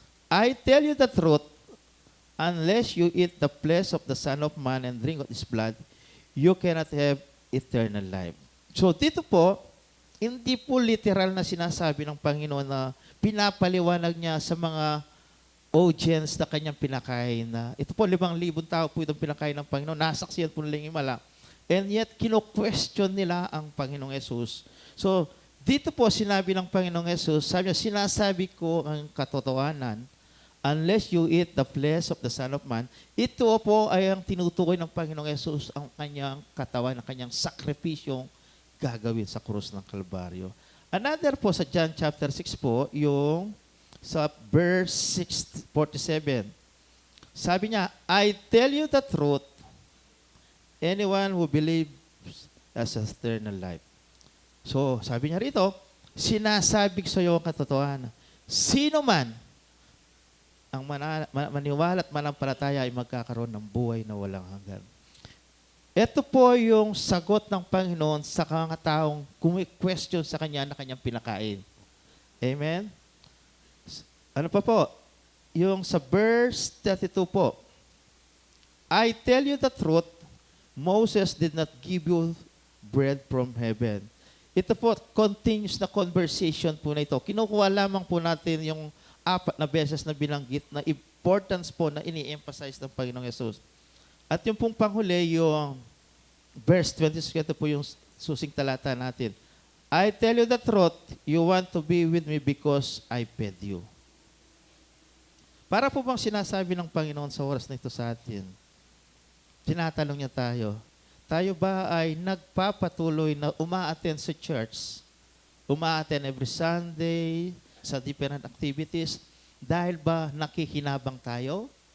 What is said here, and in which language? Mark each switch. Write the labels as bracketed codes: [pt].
[en] I tell you the truth, unless you eat the flesh of the Son of Man and drink of His blood, you cannot have eternal life. [tl] So dito po, hindi po literal na sinasabi ng Panginoon na pinapaliwanag niya sa mga audience na kanyang pinakain na ito po 5,000 tao po itong pinakain ng Panginoon. Nasaksiyan po nila yung himala. [en] And yet, [tl] kino-question nila ang Panginoong Yesus. So, dito po sinabi ng Panginoong Yesus, sabi niya, sinasabi ko ang katotohanan, [en] unless you eat the flesh of the Son of Man, [tl] ito po ay ang tinutukoy ng Panginoong Yesus, ang kanyang katawan, ang kanyang sakripisyong gagawin sa krus ng Kalbaryo. Another po sa John chapter 6 po, yung sa verse 47. Sabi niya, [en] I tell you the truth, anyone who believes has eternal life. [tl] So, sabi niya rito, sinasabi ko sa iyo ang katotohanan. Sino man ang maniwala at manampalataya ay magkakaroon ng buhay na walang hanggan. Ito po yung sagot ng Panginoon sa mga taong kumi-question sa Kanya na Kanyang pinakain. Amen? Ano pa po? Yung sa verse 32 po, [en] I tell you the truth, Moses did not give you bread from heaven. [tl] Ito po, continuous na conversation po na ito. Kinukuha lamang po natin yung 4 na beses na binanggit na importance po na ini-emphasize ng Panginoong Yesus. At yung pong panghuli, yung verse 26, ito po yung susing talata natin. [en] I tell you the truth, you want to be with me because I fed you. [tl] Para po bang sinasabi ng Panginoon sa oras na ito sa atin? Tinatanong niya tayo, tayo ba ay nagpapatuloy na uma-attend sa church, uma-attend [en] every Sunday, [tl] sa different activities, dahil ba nakikinabang tayo?